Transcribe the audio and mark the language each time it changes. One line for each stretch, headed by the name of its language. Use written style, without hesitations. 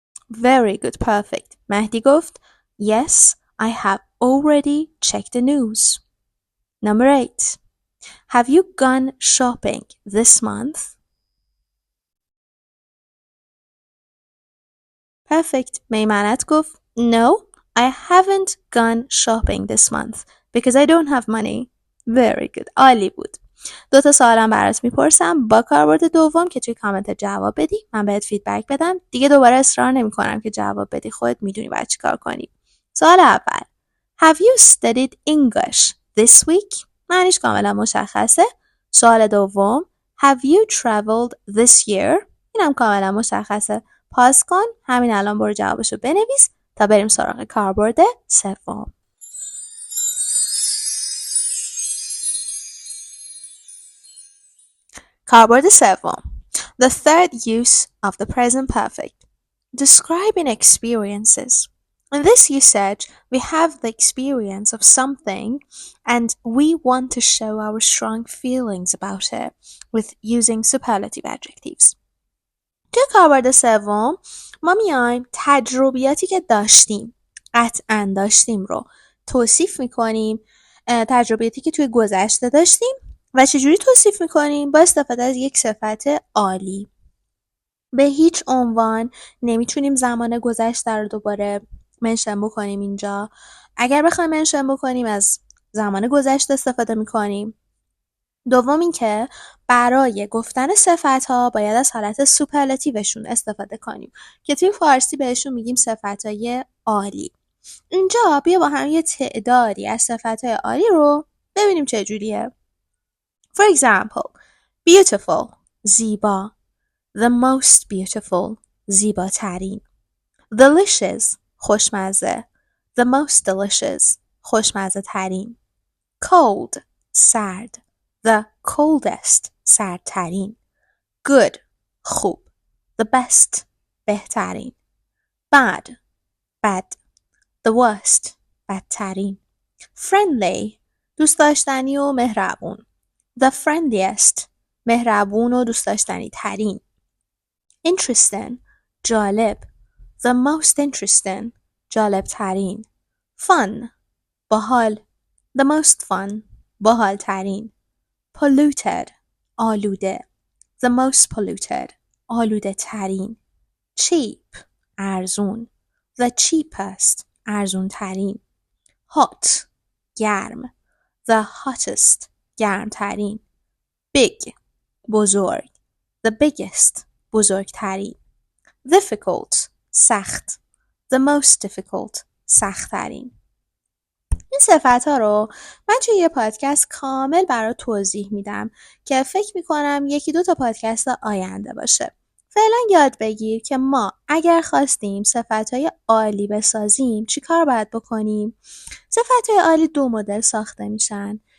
English: Very good. Perfect. Mahdi گفت Yes, I have already checked the news. Number 8. Have you gone shopping this month? Perfect. Meymanat گفت No, I haven't gone shopping this month because I don't have money. Very good.
Persian: عالی بود. 2 سوالم برات میپرسم با کاربرد دوم که توی کامنت جواب بدی، من بهت فیدبک بدم. دیگه دوباره اصرار نمی‌کنم که جواب بدی، خودت میدونی باید چی کار کنی. سوال اول.
English: Have you studied English this week?
Persian: معنیش کاملا مشخصه. سوال دوم.
English: Have you traveled this year?
Persian: اینم کاملا مشخصه. پاس کن، همین الان برو جوابشو بنویس تا بریم سراغ کاربرد سوم. کاربرد سوم.
English: The third use of the present perfect. Describing experiences. In this usage, we have the experience of something and we want to show our strong feelings about it with using superlative adjectives.
Persian: توی کاربرد سوم ما میایم تجربیاتی که قطعاً داشتیم رو توصیف میکنیم. تجربیاتی که توی گذشته داشتیم و چجوری توصیف میکنیم؟ با استفاده از یک صفت عالی. به هیچ عنوان نمیتونیم زمان گذشته رو دوباره منشن بکنیم اینجا. اگر بخوایم منشن بکنیم از زمان گذشته استفاده میکنیم. دوم این که برای گفتن صفت‌ها باید از حالت سوپرلاتیوشون استفاده کنیم که توی فارسی بهشون میگیم صفت‌های عالی. اینجا بیا با هم یه تعدادی از صفت‌های عالی رو ببینیم چجوریه.
English: For example, beautiful, زیبا. The most beautiful, زیباترین. Delicious, خوشمزه. The most delicious, خوشمزه ترین. Cold, سرد. The coldest, سردترین. Good, خوب. The best, بهترین. Bad, bad. The worst, بدترین.
Persian: Friendly, دوست داشتنی و مهربون. The friendliest, مهربون و دوست داشتنی ترین.
English: Interesting, جالب. The most interesting, جالب ترین. Fun, باحال. The most fun, باحال ترین. Polluted, آلوده. The most polluted, آلوده ترین. Cheap, ارزون. The cheapest, ارزون ترین. Hot, گرم. The hottest, گرم ترین. Big, بزرگ. The biggest, بزرگترین. Difficult, سخت. The most difficult, سخت ترین.
Persian: این صفت‌ها رو من توی یه پادکست کامل برات توضیح میدم که فکر میکنم 1-2 تا پادکست آینده باشه. فعلا یاد بگیر که ما اگر خواستیم صفتهای عالی بسازیم چی کار باید بکنیم؟ صفتهای عالی 2 مدل ساخته میشن.